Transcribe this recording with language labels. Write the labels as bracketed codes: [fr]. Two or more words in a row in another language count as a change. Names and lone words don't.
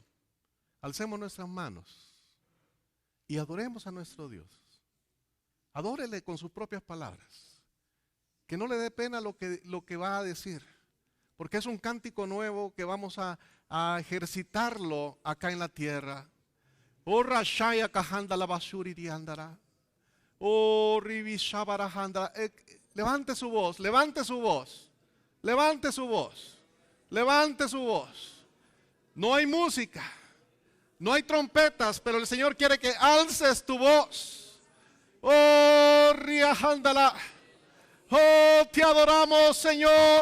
[es] Alcemos nuestras manos y adoremos a nuestro Dios. Adórele con sus propias palabras. Que no le dé pena lo que va a decir. Porque es un cántico nuevo que vamos a ejercitarlo acá en la tierra. Oh, Rashaya Kahanda la basuri diandara. Oh, Rivishabarajandra. Levante su voz, levante su voz. Levante su voz. Levante su voz. No hay música, no hay trompetas, pero el Señor quiere que alces tu voz. Oh, Riajándala. Oh, te adoramos, Señor.